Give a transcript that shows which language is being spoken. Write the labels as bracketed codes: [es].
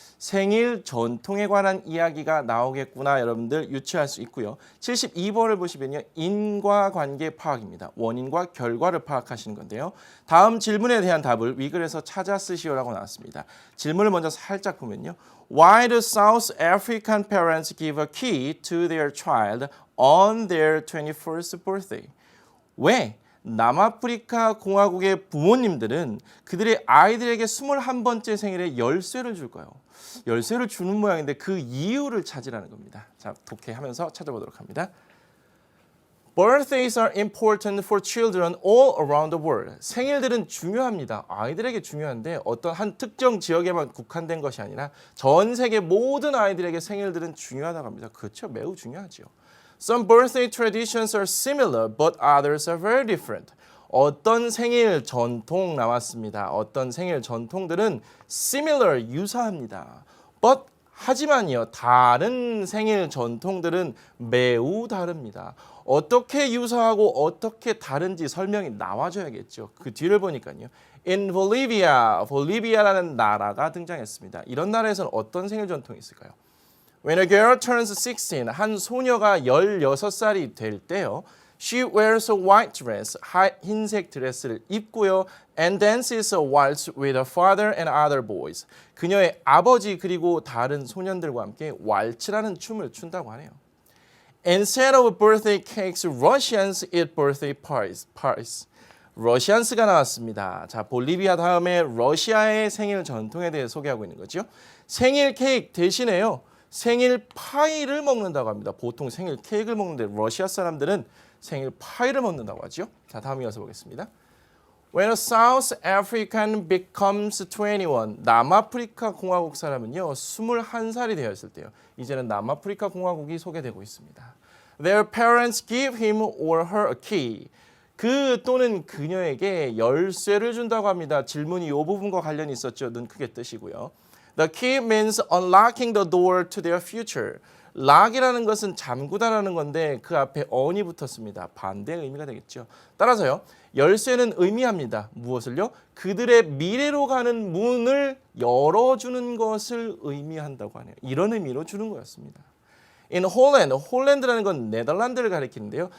[ko] 생일 전통에 관한 이야기가 나오겠구나 여러분들 유추할 수 있고요. 72번을 보시면요. 인과관계 파악입니다. 원인과 결과를 파악하시는 건데요. 다음 질문에 대한 답을 위 글에서 찾아 쓰시오라고 나왔습니다. 질문을 먼저 살짝 보면요. [en] Why do South African parents give a key to their child on their 21st birthday? [ko] 왜 남아프리카 공화국의 부모님들은 그들의 아이들에게 21번째 생일에 열쇠를 줄까요? 열쇠를 주는 모양인데 그 이유를 찾으라는 겁니다. 자, 독해하면서 찾아보도록 합니다. [en] Birthdays are important for children all around the world. [ko] 생일들은 중요합니다. 아이들에게 중요한데 어떤 한 특정 지역에만 국한된 것이 아니라 전 세계 모든 아이들에게 생일들은 중요하다고 합니다. 그렇죠. 매우 중요하죠. [en] Some birthday traditions are similar, but others are very different. [ko] 어떤 생일 전통 나왔습니다. 어떤 생일 전통들은 similar, 유사합니다. [en] But [ko] 하지만요, 다른 생일 전통들은 매우 다릅니다. 어떻게 유사하고 어떻게 다른지 설명이 나와줘야겠죠. 그 뒤를 보니까요. [en] In Bolivia, [ko] 볼리비아라는 나라가 등장했습니다. 이런 나라에서는 어떤 생일 전통이 있을까요? [en] When a girl turns 16, [ko] 한 소녀가 16살이 될 때요. [en] She wears a white dress, [ko] 흰색 드레스를 입고요. [en] And dances a waltz with her father and other boys. [ko] 그녀의 아버지 그리고 다른 소년들과 함께 왈츠라는 춤을 춘다고 하네요. [en] Instead of birthday cakes, Russians eat birthday pies. [ko] 러시안스가 나왔습니다. 자, 볼리비아 다음에 러시아의 생일 전통에 대해 소개하고 있는 거죠. 생일 케이크 대신에요. 생일 파이를 먹는다고 합니다. 보통 생일 케이크를 먹는데 러시아 사람들은 생일 파이를 먹는다고 하죠. 자, 다음 이어서 보겠습니다. [en] When a South African becomes 21, [ko] 남아프리카 공화국 사람은요 21살이 되었을 때요. 이제는 남아프리카 공화국이 소개되고 있습니다. [en] Their parents give him or her a key. [ko] 그 또는 그녀에게 열쇠를 준다고 합니다. 질문이 이 부분과 관련이 있었죠. 눈 크게 뜨시고요. [en] The key means unlocking the door to their future. [ko] 락이라는 것은 잠그다라는 건데 그 앞에 on이 붙었습니다. 반대의 의미가 되겠죠. 따라서요. 열쇠는 의미합니다. 무엇을요? 그들의 미래로 가는 문을 열어주는 것을 의미한다고 하네요. 이런 의미로 주는 거였습니다. [en] In Holland, [ko] 홀랜드라는 건 네덜란드를 가리키는데요.